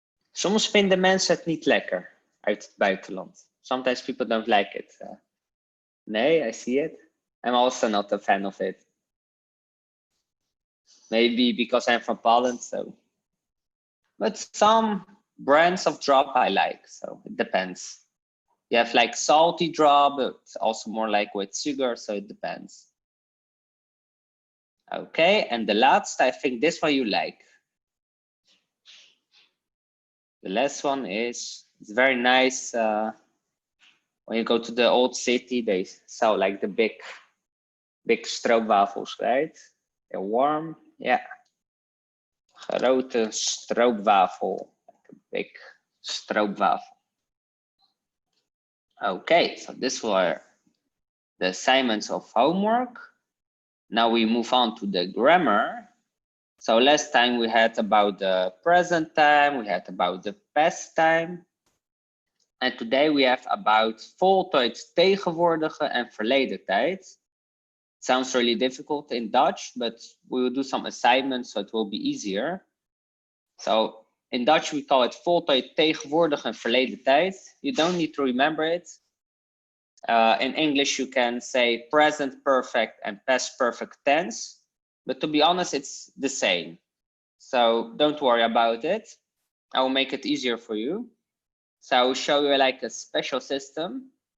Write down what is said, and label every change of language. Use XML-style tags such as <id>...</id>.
<nl>Soms vinden mensen het niet lekker uit het buitenland.</nl> <en>Sometimes people don't like it. Nee, I see it. I'm also not a fan of it. Maybe because I'm from Poland, so. But some brands of drop I like, so it depends. You have like salty drop, it's also more like with sugar, so it depends. Okay, and the last, I think this one you like. The last one is, it's very nice. When you go to the old city, they sell like the big stroopwafels, right? They're warm, yeah.</en> <nl>Grote stroopwafel,</nl> <en>like a big stroopwafel. Okay, so this were the assignments of homework. Now we move on to the grammar. So last time we had about the present time, we had about the past time. And today we have about voltooid tegenwoordige en verleden tijd. Sounds really difficult in Dutch, but we will do some assignments so it will be easier. So In Dutch, we call it voltooid tegenwoordig en verleden tijd. You don't need to remember it. In English, you can say present perfect and past perfect tense. But to be honest, it's the same. So don't worry about it. I will make it easier for you. So I will show you like a special system.</en>